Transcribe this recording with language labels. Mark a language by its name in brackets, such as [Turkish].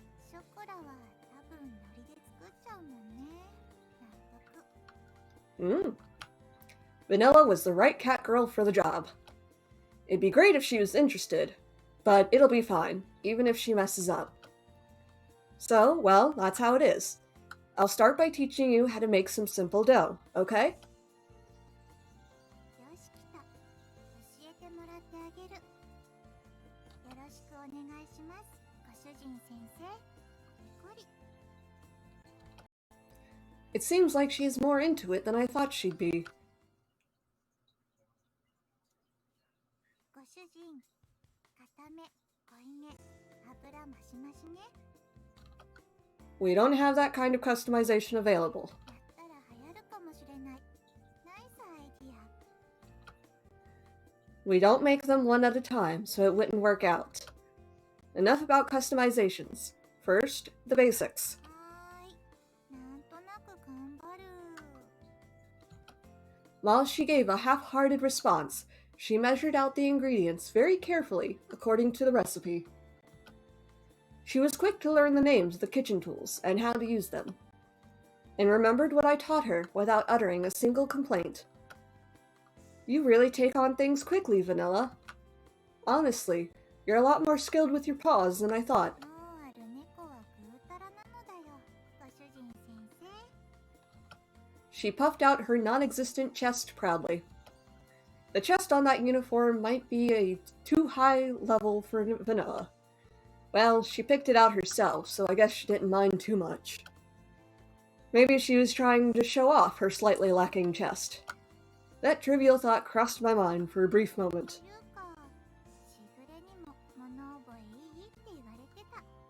[Japanese] ショコラは多分ノリで作っちゃうもんね納得 [English] Vanilla was the right cat girl for the job. It'd be great if she was interested, but it'll be fine, even if she messes up. So, well, that's how it is. I'll start by teaching you how to make some simple dough, okay? [Japanese] よし来た教えてもらってあげるよろしくお願いしますご主人先生こり [English] It seems like she's more into it than I thought she'd be. [Japanese] ご主人固め濃いめ油マシマシね [English] We don't have that kind of customization available. [Japanese] やったら流行るかもしれないナイスアイディア [English] We don't make them one at a time, so it wouldn't work out. Enough about customizations. First, the basics. [Japanese] はーいなんとなく頑張る [English] While she gave a half-hearted response, she measured out the ingredients very carefully, according to the recipe. She was quick to learn the names of the kitchen tools and how to use them, and remembered what I taught her without uttering a single complaint. You really take on things quickly, Vanilla. Honestly, You're a lot more skilled with your paws than I thought. [Japanese] 脳ある猫はぐうたらなのだよ、ご主人先生。 [English] She puffed out her non-existent chest proudly. The chest on that uniform might be a too high level for Vanilla. Well, she picked it out herself, so I guess she didn't mind too much. Maybe she was trying to show off her slightly lacking chest. That trivial thought crossed my mind for a brief moment. [Japanese] というか、しぐれにも物覚えいいって言われてた。